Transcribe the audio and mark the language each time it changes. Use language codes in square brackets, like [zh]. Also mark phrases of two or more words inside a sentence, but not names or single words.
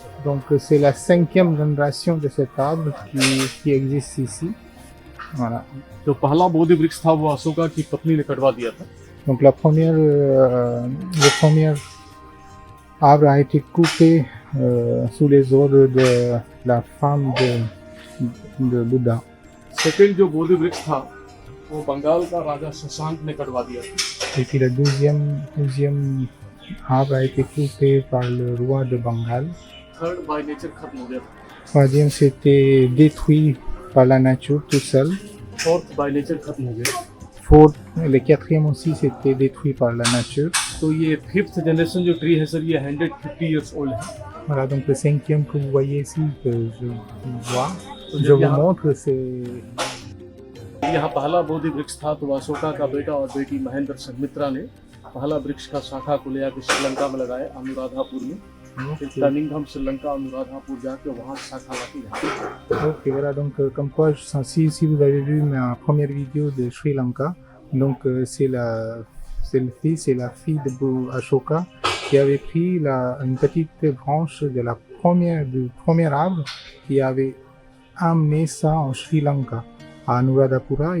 [fr] Donc c'est la 5e génération de cet arbre qui existe ici. Voilà. [hi] जो पहला बोधि वृक्ष था वो अशोका की पत्नी ने कटवा दिया था। [fr] Donc le premier arbre a été coupé sous les ordres de la femme de Bouddha. [hi] सेकेंड जो बोधि वृक्ष था वो बंगाल का राजा शशांक ने कटवा दिया था। [fr] Et puis le deuxième arbre a été coupé par le roi de Bengale. [en] third by nature [hi] खत्म हो गया था। [fr] Troisième, c'était détruit par la nature tout seul. [en] fourth by nature [hi] खत्म हो गया। [fr] Fourth, le 4e aussi, c'était détruit par la nature. [hi] तो ये [en] fifth generation [hi] जो ट्री है सर ये 150 [en] years old [hi] है। [fr] Voilà, donc le 5e que vous voyez ici, que je vois, je vous montre, c'est... [hi] यहाँ पहला बोधि वृक्ष था तो अशोका का बेटा और बेटी महेंद्र संघमित्रा ने पहला वृक्ष का शाखा को ले आकर श्रीलंका में लगाया अनुराधापुर में। फिर कनिंघम श्रीलंका अनुराधापुर जाके वहाँ शाखा लाती है। [fr] Ok, voilà, donc comme quoi, si vous avez vu ma première vidéo de Sri Lanka, donc c'est le fils et la fille de Ashoka qui avait pris une petite branche du premier arbre qui avait amené ça en Sri Lanka, à Anuradhapura.